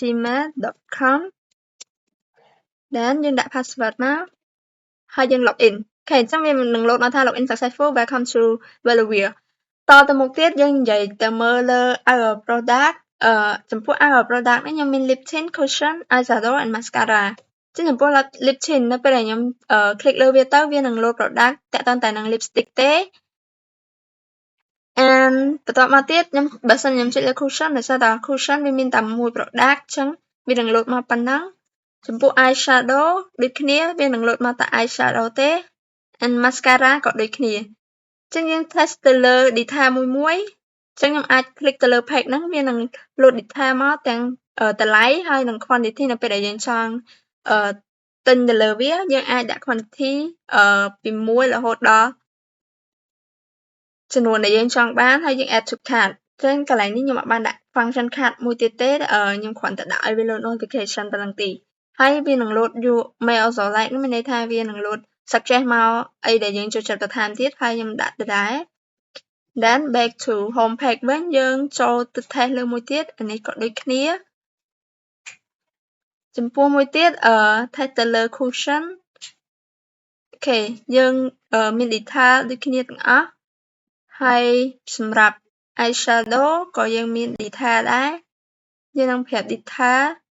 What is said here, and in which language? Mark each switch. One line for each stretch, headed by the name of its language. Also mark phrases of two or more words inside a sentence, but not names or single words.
Khmer: @gmail.com then យើងដាក់ password មកហើយយើង login ខេអញ្ចឹងវានឹងលោតមកថា
English: login successful welcome to Valuewear
Khmer: តទៅមុខទៀតយើងនិយាយទៅមើលលើ
English: our product
Khmer: ចំពោះ
English: our product
Khmer: នេះខ្ញុំមាន
English: lip tint cushion eyeshadow and mascara
Khmer: ចឹងចំពោះ
English: lip tint
Khmer: នៅពេលដែលខ្ញុំclick លើវាទៅវានឹង
English: load product
Khmer: តាក់ទងតែនឹង lipstick ទេ and បន្ទាប់មកទៀតបើសិនខ្ញុំចុចលើ cushion ដោយសារតែ cushion វាមានតែមួយ product ចឹងវានឹង load មកប៉ុណ្ណឹងចំពោះ eyeshadow ដូចគ្នាវានឹង load មកតែ eyeshadow ទេ and mascara ក៏ដូចគ្នាចឹងយើង test ទៅលើ detail មួយចឹងខ្ញុំអាច click ទៅលើ page ហ្នឹងវានឹង
English: load detail
Khmer: មកទាំងតម្លៃហើយនិង quantity នៅពេលដែលយើងចង់ទិញទៅលើវាយើងអាចដាក់ quantity ពី1រហូតដល់ ចំនួនដែលយើងចង់បានហើយយើង
English: add to cart
Khmer: ចឹងកន្លែងនេះខ្ញុំអត់បានដាក់
English: function cart
Khmer: មួយទៀតទេខ្ញុំគ្រាន់តែដាក់ឲ្យវា
English: load notification
Khmer: ប៉ុណ្ណឹងទេហើយវានឹង
English: load your mail select
Khmer: នោះមានន័យថាវានឹង
English: load suggest
Khmer: មកអីដែលយើងចូលចិត្តបន្ថែមទៀតហើយខ្ញុំដាក់ទៅដែរ
English: then back to home page
Khmer: វិញយើងចូលទៅ test លើមួយទៀតអានេះក៏ដូចគ្នា ចំពោះមួយទៀតtest ទៅលើ cushion អូខេយើងមាន detail ដូចគ្នាទាំងអស់ហើយសម្រាប់ eyeshadow ក៏យើងមាន detail ដែរយើងនឹងប្រាប់ detail